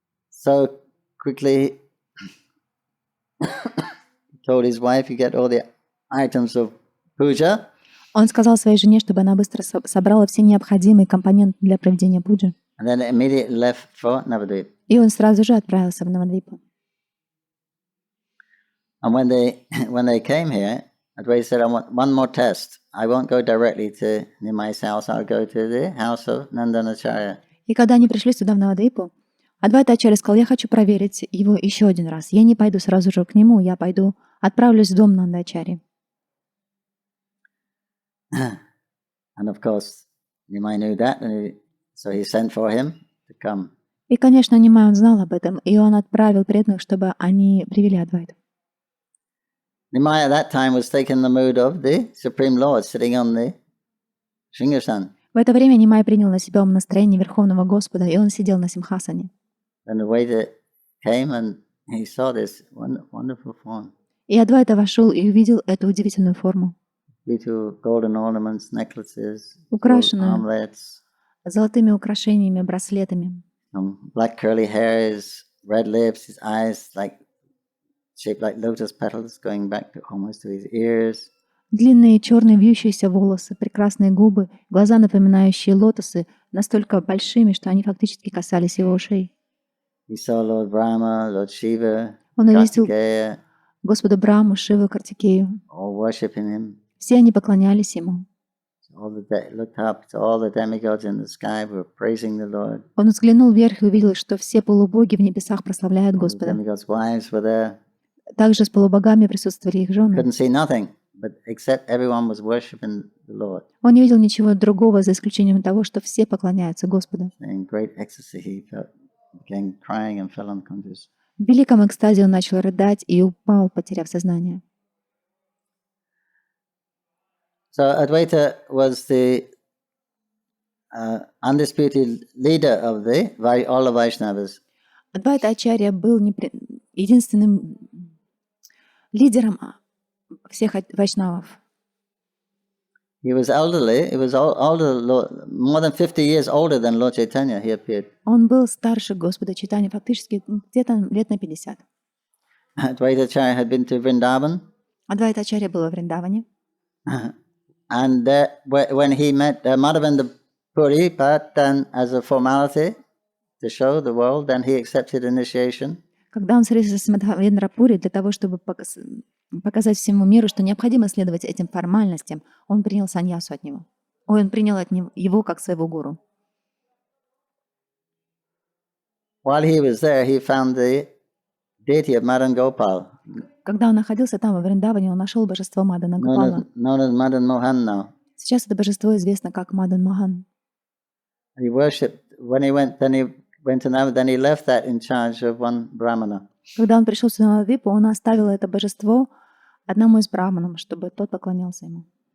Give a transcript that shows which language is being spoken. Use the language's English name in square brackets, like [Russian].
[English] So quickly he told his wife, you get all the items of puja. [Russian] Он сказал своей жене, чтобы она быстро собрала все необходимые компоненты для проведения пуджи. [English] And then immediately left for Navadvip. [Russian] И он сразу же отправился в Навадвипу. [English] And when they came here, Advaita said, I want one more test. I won't go directly to Nimai's house. I'll go to the house of Nandanacharya. [Russian] И когда они пришли сюда, в Навадвипу, Адвайта Ачарья сказал: я хочу проверить его еще один раз. Я не пойду сразу же к нему, я отправлюсь в дом Нандачари. [English] And of course, Nimai knew that, so he sent for him to come. [Russian] И, конечно, Нимай, он знал об этом, и он отправил преданных, чтобы они привели Адвайту. [English] Nimai at that time was taking the mood of the Supreme Lord sitting on the Shingasan. [Russian] В это время Нимай принял на себя настроение Верховного Господа, и он сидел на Симхасане. [English] Then the waiter came and he saw this wonderful form. [Russian] И Адвайта вошел и увидел эту удивительную форму, [English] Beautiful golden ornaments, necklaces, gold [Russian] украшенную [English] armlets, [Russian] золотыми украшениями, браслетами. [English] black curly hairs, red lips, his eyes shaped like lotus petals going back almost to his ears. [Russian] Длинные черные вьющиеся волосы, прекрасные губы, глаза, напоминающие лотосы, настолько большими, что они фактически касались его ушей. [English] He saw Lord Brahma, Lord Shiva, [Russian] Он увидел [English] Kartikeya, [Russian] Господа Браму, Шиву, Картикею. [English] all worshipping him. [Russian] Все они поклонялись ему. [English] Looked up to all the demigods in the sky who were praising the Lord. [Russian] Он взглянул вверх и увидел, что все полубоги в небесах прославляют [English] All the [Russian] Господа. [English] demigods' wives were there. [Russian] Также с полубогами присутствовали их жены. [English] Couldn't see nothing, but except everyone was worshipping the Lord. [Russian] Он не видел ничего другого, за исключением того, что все поклоняются Господу. [English] In great ecstasy, he began crying and fell unconscious. [Russian] В великом экстазе он начал рыдать и упал, потеряв сознание. [English] So Advaita was the undisputed leader of all the Vaishnavas. [Russian] Адвайта Ачарья был единственным лидером всех вайшнавов. [English] He was elderly. He was older, more than 50 years older than Lord Chaitanya. He appeared. [Russian] Он был старше Господа Чайтаньи, фактически где-то лет на 50. [English] Advaita Acharya had been to Vrindavan. [Russian] Адвайта Ачарья был во Вриндаване. [English] And when he met Madhavendra Puri, but then as a formality to show the world, then he accepted initiation. [Russian] Когда он встретился с Мадхавендра Пури, для того, чтобы показать всему миру, что необходимо следовать этим формальностям, он принял саньясу от него. Он принял от него его как своего гуру. [English] While he was there, he found the deity of Madan Gopal. [Russian] Когда он находился там, во Вриндаване, он нашел божество Мадана Гопала. [English] Known as Madan Mohan now. [Russian] Сейчас это божество известно как Мадан Мохан. [English] He worshipped when he went to Nava, then he left that in charge of one Brahmana. [Russian] Когда он пришел сюда на Двипу, он оставил это божество одному из браманам, чтобы тот поклонялся ему.